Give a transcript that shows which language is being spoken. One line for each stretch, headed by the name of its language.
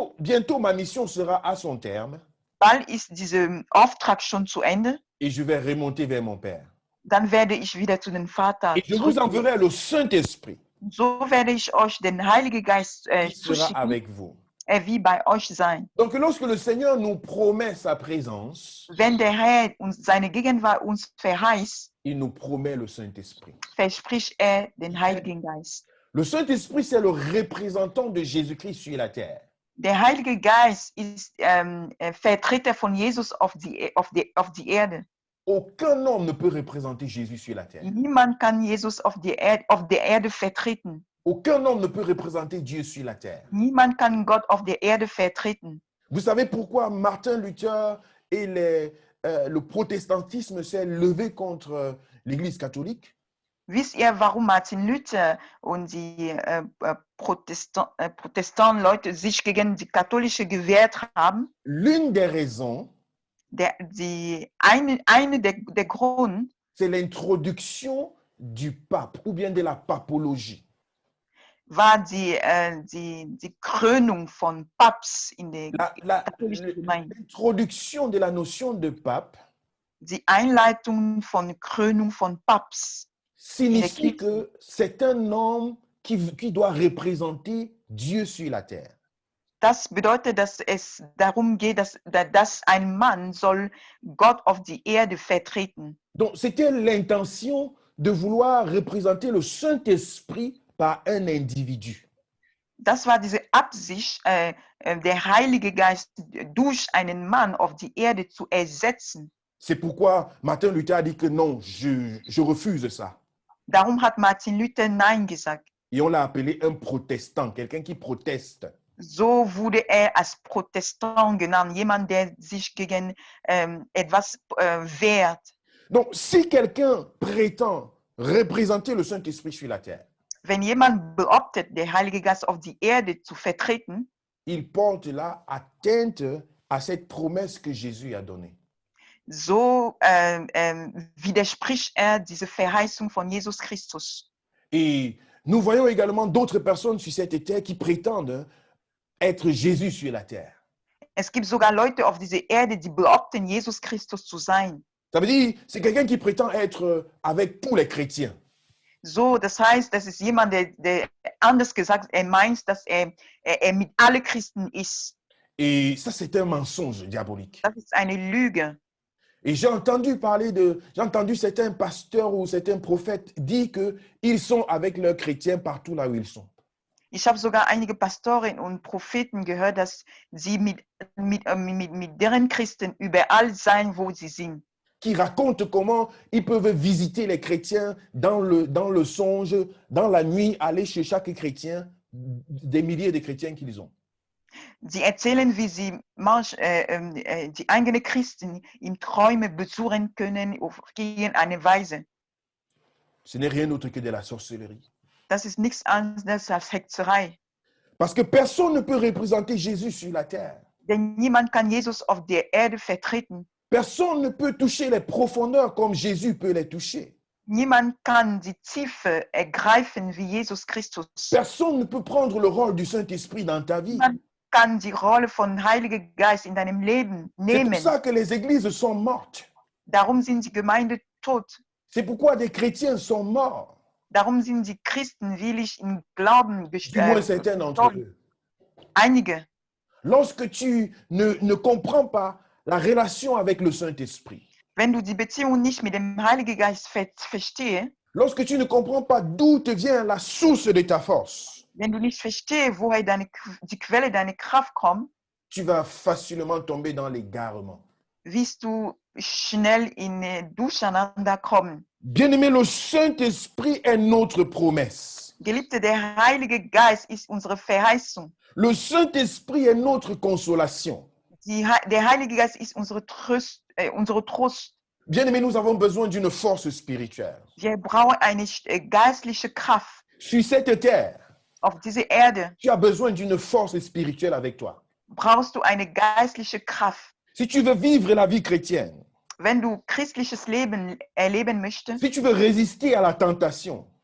French: Bientôt, ma mission sera à son terme
German: Bald ist dieser Auftrag schon zu Ende.
French: et je vais remonter vers mon Père.
German: Dann werde ich wieder zu dem Vater
French: Et je vous
German: zurückgehen.
French: enverrai le Saint-Esprit
German: So werde ich euch den Heiligen Geist
French: qui sera
German: zuschicken.
French: avec vous.
German: Er wird bei euch sein.
French: Donc, lorsque le Seigneur nous promet sa présence,
German: Wenn der Herr uns seine Gegenwart uns verheißt,
French: il nous promet le Saint-Esprit.
German: verspricht er den Heiligen Geist.
French: Le Saint-Esprit, c'est le représentant de Jésus-Christ sur la terre.
German: Der Heilige Geist ist Vertreter von Jesus auf die Erde.
French: Aucun homme ne peut représenter Jésus sur la terre.
German: Niemand kann Jesus auf der Erde vertreten.
French: Aucun homme ne peut représenter Dieu sur la terre.
German: Niemand kann Gott auf der Erde vertreten.
French: Vous savez pourquoi Martin Luther et le protestantisme s'est levé contre l'Église catholique?
German: Wisst ihr, warum Martin Luther und die Protestanten-Leute sich gegen die katholische gewehrt haben?
French: L'une des raisons,
German: Eine der Grund,
French: c'est l'introduction du pape ou bien de la papologie.
German: war die Krönung von Papst in der katholischen Gemeinde.
French: L'introduction de la notion de pape
German: Die Einleitung von Krönung von Papst
French: signifie que c'est un homme qui doit représenter Dieu sur la terre.
German: Das bedeutet, dass es darum geht, dass ein Mann soll Gott auf die Erde vertreten.
French: Donc, c'était l'intention de vouloir représenter le Saint-Esprit par un individu.
German: Das war diese Absicht, der Heilige Geist durch einen Mann auf die Erde zu ersetzen.
French: C'est pourquoi Martin Luther a dit que non, je refuse ça.
German: Darum hat Martin Luther Nein gesagt.
French: Et on l'a appelé un protestant, quelqu'un qui proteste.
German: So wurde als Protestant genannt, jemand, der sich gegen etwas wehrt.
French: Donc, si quelqu'un prétend représenter le Saint-Esprit sur la terre,
German: Wenn jemand behauptet, der Heilige Geist auf die Erde zu vertreten,
French: il porte là atteinte à cette promesse que Jésus a donnée.
German: so widerspricht diese Verheißung von Jesus Christus.
French: Et nous voyons également d'autres personnes sur cette terre qui prétendent être Jésus sur la terre.
German: Es gibt sogar Leute auf dieser Erde, die behaupten, Jesus Christus zu sein.
French: Ça veut dire, c'est quelqu'un qui prétend être avec tous les chrétiens.
German: So, das heißt, das ist jemand, der anders gesagt, meint, dass er mit allen Christen ist.
French: Et ça, c'est un mensonge diabolique.
German: Das ist eine Lüge.
French: Et j'ai entendu certains pasteurs ou certains prophètes dire qu'ils sont avec leurs chrétiens partout là où ils sont.
German: Ich habe sogar einige Pastoren und Propheten gehört, dass sie mit deren Christen überall sein, wo sie sind.
French: Qui racontent comment ils peuvent visiter les chrétiens dans le songe, dans la nuit, aller chez chaque chrétien, des milliers de chrétiens qu'ils ont.
German: Sie erzählen, wie sie die eigenen Christen im Träume besuchen können auf irgendeine Weise.
French: Ce n'est rien d'autre que de la sorcellerie.
German: Das ist nichts anderes als Hexerei.
French: Parce que personne ne peut représenter Jésus sur la terre.
German: Denn niemand kann Jesus auf der Erde vertreten.
French: Personne ne peut toucher les profondeurs comme Jésus peut les toucher.
German: Niemand kann die Tiefe ergreifen wie Jesus Christus.
French: Personne ne peut prendre le rôle du Saint-Esprit dans ta vie.
German: Niemand kann die Rolle von Heiligen Geist in deinem Leben
French: C'est
German: nehmen.
French: pour ça que les églises sont mortes.
German: Darum sind die Gemeinden tot.
French: C'est pourquoi des chrétiens sont morts.
German: Darum sind die Christen willig im Glauben
French: Du moins certains d'entre eux.
German: Einige.
French: Lorsque tu ne comprends pas la relation avec le Saint-Esprit,
German: Wenn du die Beziehung nicht mit dem Heiligen Geist verstehst,
French: lorsque tu ne comprends pas d'où te vient la source de ta force,
German: wenn du nicht verstehst, woher die Quelle deiner Kraft kommt,
French: tu vas facilement tomber dans l'égarement.
German: wirst du schnell in Durcheinander kommen.
French: Bien-aimé, le Saint-Esprit est notre promesse.
German: Geliebte, der Heilige Geist ist unsere Verheißung.
French: Le Saint-Esprit est notre consolation.
German: Der Heilige Geist ist unsere Trost.
French: Bien-aimé, nous avons besoin d'une force spirituelle.
German: Wir brauchen eine geistliche Kraft
French: Sur cette terre,
German: auf dieser Erde.
French: tu as besoin d'une force spirituelle avec toi.
German: Brauchst du eine geistliche Kraft.
French: Si tu veux vivre la vie chrétienne,
German: Wenn du christliches Leben erleben möchtest,
French: si tu veux résister à la tentation,